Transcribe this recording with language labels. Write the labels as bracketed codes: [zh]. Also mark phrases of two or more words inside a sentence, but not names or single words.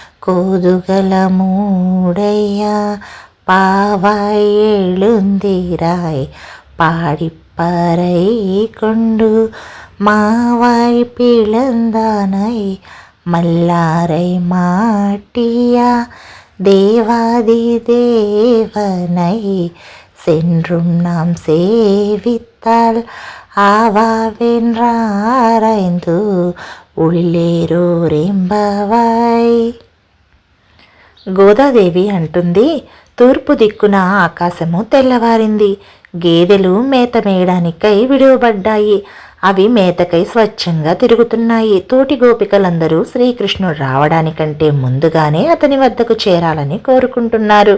[ta] கோதுகலமூடையா பாவாய் எழுந்திராய் பாடிப்பறை கொண்டு மாவாய் பிளந்தானை மல்லாரை மாட்டியா தேவாதி தேவனை சென்றும் நாம் சேவித்தால் ஆவாவென்றாரைந்து உள்ளేరోరెంబవాయ్. [te] గోదాదేవి అంటుంది, తూర్పు దిక్కున ఆకాశము తెల్లవారింది. గేదెలు మేత మేయడానికై విడువబడ్డాయి. అవి మేతకై స్వచ్ఛంగా తిరుగుతున్నాయి. తోటి గోపికలందరూ శ్రీకృష్ణుడు రావడానికంటే ముందుగానే అతని వద్దకు చేరాలని కోరుకుంటున్నారు.